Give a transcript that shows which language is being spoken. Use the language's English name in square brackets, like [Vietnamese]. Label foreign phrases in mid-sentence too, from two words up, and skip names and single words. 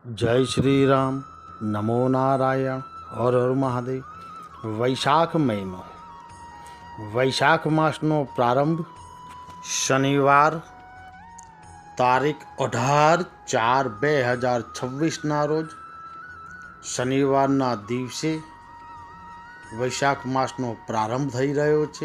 [Hindi] जय श्री राम। नमो नारायण। हर हर महादेव। [Gujarati] વૈશાખ મહિનો, વૈશાખ માસનો પ્રારંભ શનિવાર તારીખ 18/4/2026ના રોજ શનિવારના દિવસે વૈશાખ માસનો પ્રારંભ થઈ રહ્યો છે।